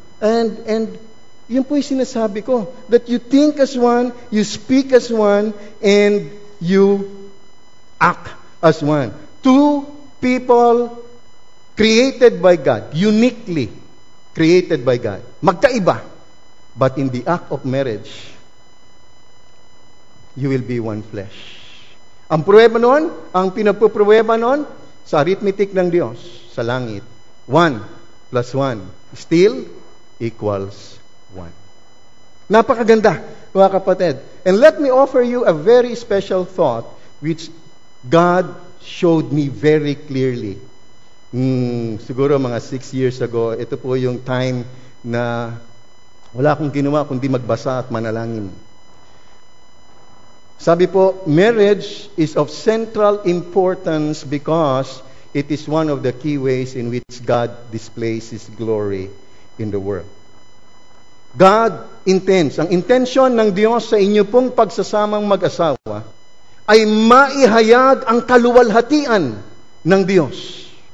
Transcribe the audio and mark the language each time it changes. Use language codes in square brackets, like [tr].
[en] And [tl] yun po yung sinasabi ko, [en] that you think as one, you speak as one, and you act as one. 2 people created by God, uniquely created by God. [tl] Magkaiba. [en] But in the act of marriage, you will be one flesh. [tl] Ang pruweba noon, ang pinagpupruweba noon, sa arithmetic ng Diyos, sa langit, [en] 1 plus 1 still equals 1. [tl] Napakaganda, mga kapatid. [en] And let me offer you a very special thought which God showed me very clearly. [tl] Siguro mga 6 years ago, ito po yung time na wala akong ginawa kundi magbasa at manalangin. Sabi po, [en] marriage is of central importance because it is one of the key ways in which God displays His glory in the world. God intends, [tl] ang intensyon ng Diyos sa inyo pong pagsasamang mag-asawa ay maihayag ang kaluwalhatian ng Diyos.